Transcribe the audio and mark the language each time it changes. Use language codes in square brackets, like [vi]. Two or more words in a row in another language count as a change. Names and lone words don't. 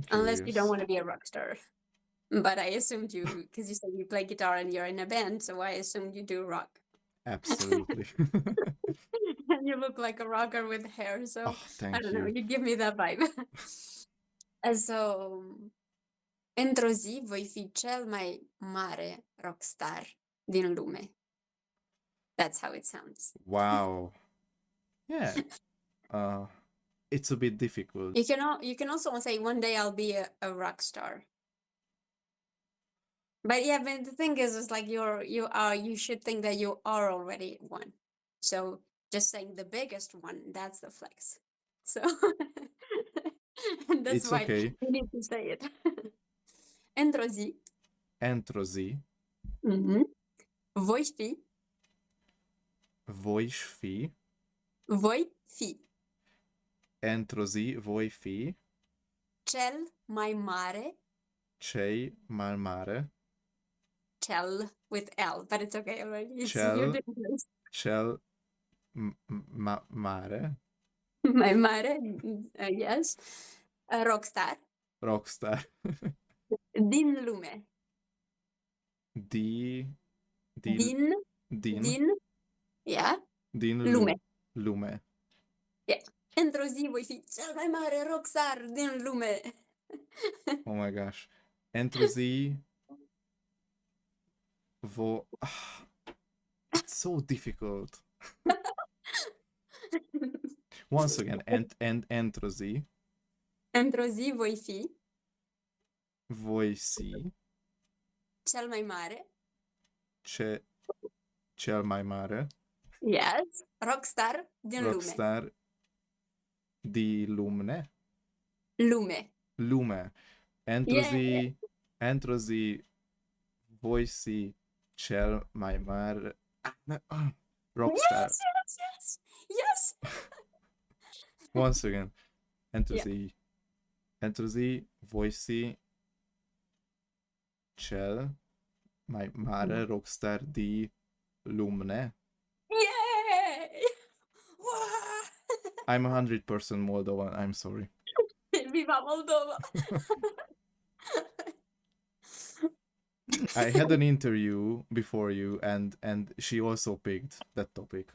[en] Unless you don't curious. want to be a rock star. But I assumed you, because you said you play guitar and you're in a band, so I assumed you do rock. Absolutely. And you look like a rocker with hair, so Oh, I thank don't know, you. you give me that vibe. So, [ro] într-o zi voi fi cel mai mare rockstar din lume. [en] That's how it sounds. Wow. Yeah. Uh it's a bit difficult. You can also say one day I'll be a rock star. But yeah, but the thing is like you should think that you are already one. So just saying the biggest one, that's the flex. So and that's It's why okay. you need to say it. [ro] Într-o zi, Într-o zi mhm, voi fi, voi fi, voi fi într-o zi voi fi cel mai mare, cei mai mare, [en] cel with L, but it's okay already. You're [ro] cel, [en] doing this. [ro] cel mare, Mai mare, [en] yes, a rockstar [ro] rockstar din lume. di, di, Din, din, din, yeah, din lume. lume. [en] Yeah. [ro] Într-o zi voi fi cel mai mare rockstar din lume. [en] Oh my gosh. [ro] Într-o zi [en] it's so difficult. Once again, and [ro] într-o zi Într-o zi voi fi voi si cel mai mare ce cel mai mare Yes. Rockstar din lume. rockstar di lume. Lume. Lume. [en] Yeah. [ro] Entro zi voici cel mai mare rockstar. [en] Yes, yes, yes. Yes. Once again. [ro] Entro [en] Yeah. [ro] zi voici cel mai mare rockstar di lume. [en] Yay! Wow! I'm 100% Moldovan, I'm sorry. Viva Moldova! I had an interview before you and she also picked that topic.